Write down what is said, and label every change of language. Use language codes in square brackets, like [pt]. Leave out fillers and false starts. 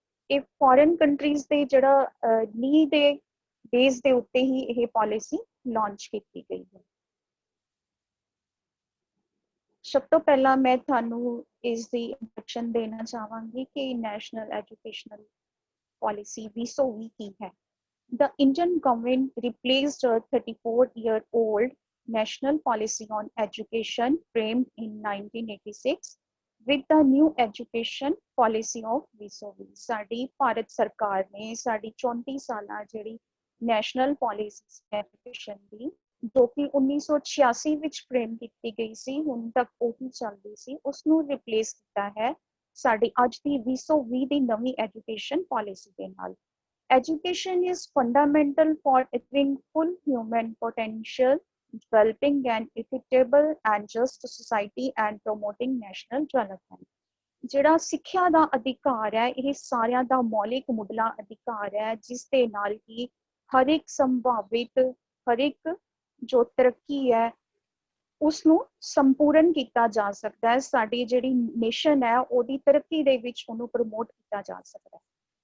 [pa] ਇਹ foreign countries ਦੇ ਜਿਹੜਾ ਨੀਡ ਦੇ ਬੇਸ ਦੇ ਉੱਤੇ ਹੀ ਇਹ ਪਾਲਿਸੀ ਲਾਂਚ ਕੀਤੀ ਗਈ ਹੈ। ਸਭ ਤੋਂ ਪਹਿਲਾਂ ਮੈਂ ਤੁਹਾਨੂੰ ਇਸ ਦੀ ਇੰਟਰੋਡਕਸ਼ਨ ਦੇਣਾ ਚਾਹਾਂਗੀ ਕਿ ਨੈਸ਼ਨਲ ਐਜੂਕੇਸ਼ਨਲ ਪਾਲਿਸੀ 2020 ਕੀ ਹੈ। [en] The Indian government replaced a 34-year-old national policy on education framed in 1986 with the new education policy of 2020। [pa] ਸਾਡੀ ਭਾਰਤ ਸਰਕਾਰ ਨੇ ਸਾਡੀ 34 ਸਾਲਾਂ ਜਿਹੜੀ ਨੈਸ਼ਨਲ ਪਾਲਿਸੀ ਐਜੂਕੇਸ਼ਨ ਦੀ, ਜੋ ਕਿ 1986 ਵਿੱਚ ਫਰੇਮ ਕੀਤੀ ਗਈ ਸੀ, ਹੁਣ ਤੱਕ ਉਹੀ ਚੱਲਦੀ ਸੀ, ਉਸਨੂੰ ਰਿਪਲੇਸ ਕੀਤਾ ਹੈ ਸਾਡੀ ਅੱਜ ਦੀ 2020 ਦੀ ਨਵੀਂ ਐਜੂਕੇਸ਼ਨ ਪਾਲਿਸੀ ਦੇ ਨਾਲ। [en] Education is fundamental for achieving full human potential, developing an equitable and just society and promoting national development। [pa] ਜਿਹੜਾ ਸਿੱਖਿਆ ਦਾ ਅਧਿਕਾਰ ਹੈ ਇਹ ਸਾਰਿਆਂ ਦਾ ਮੌਲਿਕ ਮੁੱਢਲਾ ਅਧਿਕਾਰ ਹੈ, ਜਿਸ ਦੇ ਨਾਲ ਕਿ ਹਰ ਇੱਕ ਸੰਭਾਵਿਤ, ਹਰ ਇੱਕ ਜੋ ਤਰੱਕੀ ਹੈ ਉਸਨੂੰ ਸੰਪੂਰਨ ਕੀਤਾ ਜਾ ਸਕਦਾ ਹੈ। ਸਾਡੀ ਜਿਹੜੀ ਨੇਸ਼ਨ ਹੈ ਉਹਦੀ ਤਰੱਕੀ ਦੇ ਵਿੱਚ ਉਹਨੂੰ ਪ੍ਰਮੋਟ ਕੀਤਾ ਜਾ ਸਕਦਾ ਹੈ।